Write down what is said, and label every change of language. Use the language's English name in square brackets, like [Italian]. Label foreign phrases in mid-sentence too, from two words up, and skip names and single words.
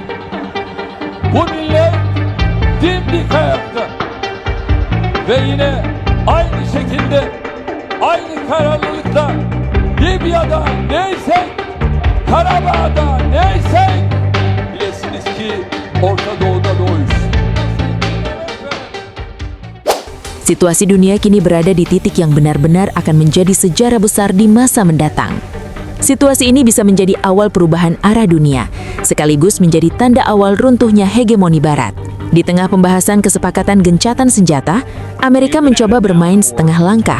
[Turkish] Bu millet dimdik ayakta ve yine aynı şekilde aynı kararlılıkla Libya'da neysek, Karabağ'da neysek bilesiniz ki Orta Doğu'da da oyuz. [Indonesian] Situasi dunia kini berada di titik yang benar-benar akan menjadi sejarah besar di masa mendatang. Situasi ini bisa menjadi awal perubahan arah dunia, sekaligus menjadi tanda awal runtuhnya hegemoni Barat. Di tengah pembahasan kesepakatan gencatan senjata, Amerika mencoba bermain setengah langkah.